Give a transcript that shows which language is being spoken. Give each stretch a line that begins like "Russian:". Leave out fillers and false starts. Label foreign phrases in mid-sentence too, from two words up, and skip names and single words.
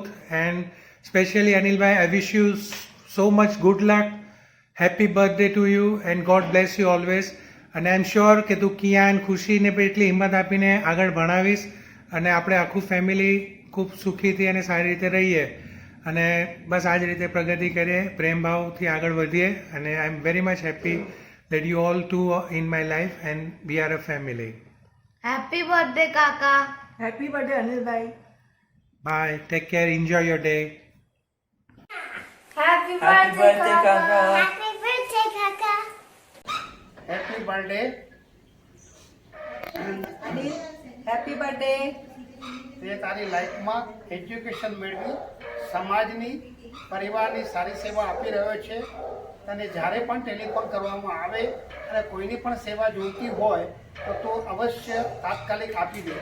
English: And specially અનિલભાઈ, I wish you so much good luck, happy birthday to you and God bless you always.
Gujarati: અને
English: I am sure
Gujarati: કે તું કિયાન ખુશીને પણ એટલી હિંમત આપીને આગળ ભણાવીશ અને આપણે આખું ફેમિલી ખૂબ સુખીથી અને સારી રીતે રહીએ અને બસ આ જ રીતે પ્રગતિ કરીએ, પ્રેમ ભાવથી આગળ વધીએ.
English: અને I am very much happy that you all two are in my life and we are a family. Happy birthday, Kaka. Happy birthday અનિલભાઈ. Bye. Take care. Enjoy your day. Happy birthday, Kaka. Happy birthday, Kaka. Happy birthday. અનિલ, Happy birthday.
Gujarati: તે તારી લાઈફમાં એજ્યુકેશન મેળવી સમાજની પરિવારની સારી સેવા આપી રહ્યો છે. તને જ્યારે પણ ટેલિફોન કરવામાં આવે અને કોઈની પણ સેવા જોઈતી હોય તો તું અવશ્ય તાત્કાલિક આપી દે.